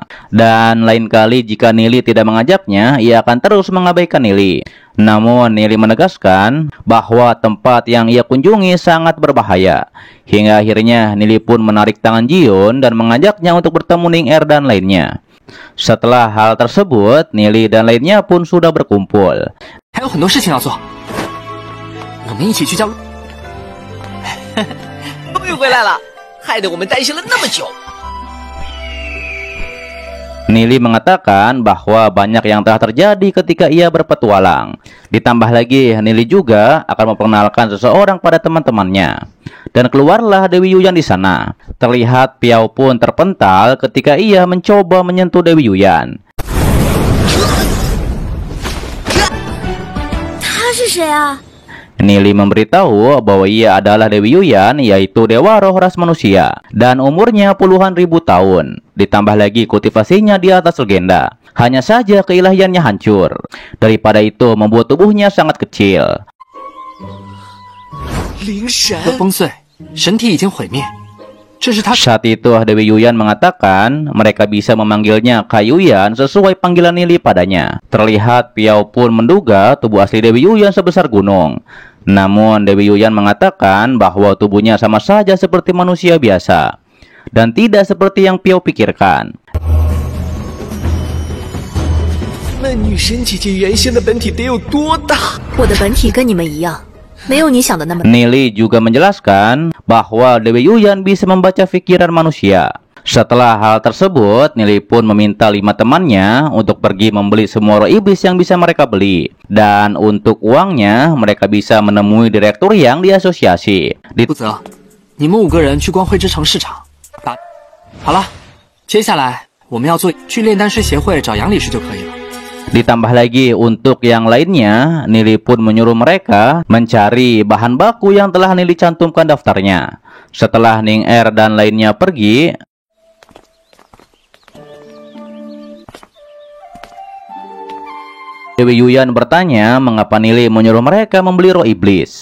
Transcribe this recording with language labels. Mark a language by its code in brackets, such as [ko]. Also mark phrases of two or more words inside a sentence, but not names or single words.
[id] Dan lain kali jika Nili tidak mengajaknya, ia akan terus mengabaikan Nili. Namun Nili menegaskan bahwa tempat yang ia kunjungi sangat berbahaya. Hingga akhirnya Nili pun menarik tangan Jiun dan mengajaknya untuk bertemu Ning Er dan lainnya. Setelah hal tersebut, Nili dan lainnya pun sudah berkumpul. [zh] 还有很多事情要做，我们一起去叫。终于回来了，害得我们担心了那么久。 [id] Nili mengatakan bahwa banyak yang telah terjadi ketika ia berpetualang. Ditambah lagi, Nili juga akan memperkenalkan seseorang pada teman-temannya. Dan keluarlah Dewi Yuyan di sana. Terlihat Piao pun terpental ketika ia mencoba menyentuh Dewi Yuyan. [zh] 他是谁啊？ [id] Nili memberitahu bahwa ia adalah Dewi Yuyan, yaitu dewa roh ras manusia, dan umurnya puluhan ribu tahun. Ditambah lagi kultivasinya di atas legenda. Hanya saja keilahiannya hancur. Daripada itu membuat tubuhnya sangat kecil. [zh] 灵神崩碎，神体已经毁灭。这是他 [id] Saat itu Dewi Yuyan mengatakan mereka bisa memanggilnya Kayuyan sesuai panggilan Nili padanya. Terlihat Piao pun menduga tubuh asli Dewi Yuyan sebesar gunung. Namun Dewi Yuyan mengatakan bahwa tubuhnya sama saja seperti manusia biasa dan tidak seperti yang Piao pikirkan. [zh] 那女神姐姐原先的本体得有多大？我的本体跟你们一样，没有你想的那么。 [id] Nili juga menjelaskan bahwa Dewi Yuyan bisa membaca pikiran manusia. Setelah hal tersebut, Nili pun meminta 5 temannya untuk pergi membeli semua roh iblis yang bisa mereka beli. Dan untuk uangnya, mereka bisa menemui direktur yang diasosiasi. [zh] 负责，你们5个人去光辉之城市场。好了，接下来我们要去炼丹师协会找杨理事就可以了。 [id] Ditambah lagi untuk yang lainnya, Nili pun menyuruh mereka mencari bahan baku yang telah Nili cantumkan daftarnya. Setelah Ning Er dan lainnya pergi, Dewi Yuyan bertanya mengapa Nili menyuruh mereka membeli roh iblis.